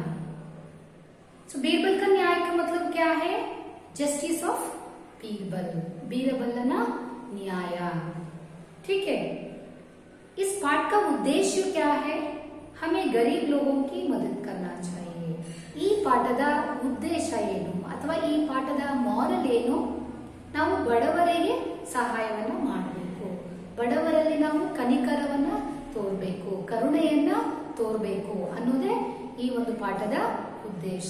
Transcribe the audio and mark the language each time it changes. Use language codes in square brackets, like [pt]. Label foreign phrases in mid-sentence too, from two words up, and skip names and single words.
[hi] बीरबल का न्याय का मतलब क्या है? [en] Justice of Birbal, [kn] ಬೀರಬಲನ ನ್ಯಾಯ। [hi] ठीक है। इस पाठ का उद्देश्य क्या है? हमें गरीब लोगों की मदद करना चाहिए। [kn] ಈ ಪಾಠದ ಉದ್ದೇಶ ಏನು ಅಥವಾ ಈ ಪಾಠದ ಮಾರಲ್ ಏನು? ನಾವು ಬಡವರಿಗೆ ಸಹಾಯವನ್ನ ಮಾಡಬೇಕು, ಬಡವರಲ್ಲಿ ನಾವು ಕನಿಕರವನ್ನ ತೋರಬೇಕು, ಕರುಣೆಯನ್ನ ತೋರಬೇಕು ಅನ್ನೋದೇ ಈ ಒಂದು ಪಾಠದ ಉದ್ದೇಶ.